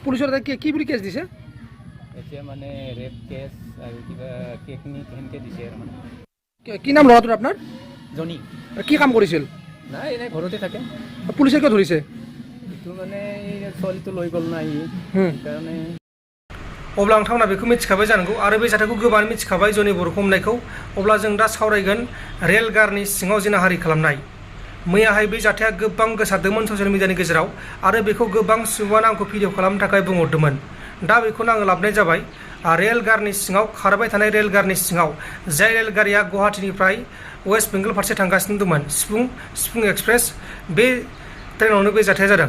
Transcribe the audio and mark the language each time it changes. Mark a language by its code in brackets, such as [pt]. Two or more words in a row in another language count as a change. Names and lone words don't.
[as] পুলিচৰ কি বুলি কেছ দিছে? এতিয়া মানে [en] rape case [as] আৰু কিবা টেকনিক সেনেকৈ দিছে আৰু মানে। কি নাম ল'ৰাটোৰ আপোনাৰ? জনি। কি কাম কৰিছিল? নাই এনে ঘৰতে থাকে। পুলিচে কিয় ধৰিছে? এইটো মানে এই ছোৱালীটো লৈ গ'ল না ই, সেইকাৰণে। [brx] अब्ला नोंथांमोना बेखौ मिथिखाबाय जानांगौ आरो बे जाथायखौ गोबाङानो मिथिखाबाय जनि बर'खौ हमनायखौ। अब्ला जों दा सावरायगोन रेलगारनि सिङाव जिनाहारि खालामनाय। मैयाहाय बे जाथाया गोबां गोसारदोंमोन ससियेल मिडियानि गेजेराव आरो बेखौ गोबां सुबुङानो आंखौ भिडिअ खालामनो थाखाय बुंहरदोंमोन। दा बेखौनो आङो लाबोनाय जाबाय। रेलगारनि सिङाव खारबाय थानाय रेलगारनि सिङाव जाय रेलगारिया गुवाहाटीनिफ्राय वेस्ट बेंगल फारसे थांगासिनो दंमोन, सिफुं एक्सप्रेस, बे ट्रेनावनो बे जाथाया जादों।